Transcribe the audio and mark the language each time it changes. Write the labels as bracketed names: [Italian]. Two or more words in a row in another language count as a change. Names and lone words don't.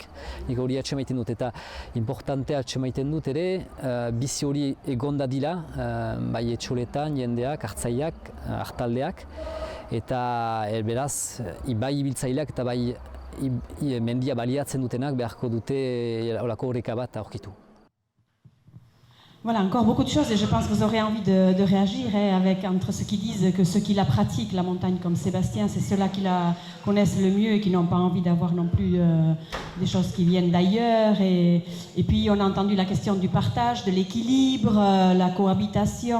[Basque] Nik hori atxemaiten dut eta importante atxemaiten dut ere, bizi hori egonda dira, bai etxoletan, jendeak, hartzaileak, hartaldeak, eta beraz, bai ibiltzaileak eta bai mendia baliatzen dutenak beharko dute holako horreka bat aurkitu. [French] Voilà, encore beaucoup de choses et je pense que vous aurez envie de réagir entre ceux qui disent que ceux qui la pratiquent, la montagne comme Sébastien, c'est ceux-là qui la connaissent le mieux et qui n'ont pas envie d'avoir non plus des choses qui viennent d'ailleurs. Et puis on a entendu la question du partage, de l'équilibre, la cohabitation.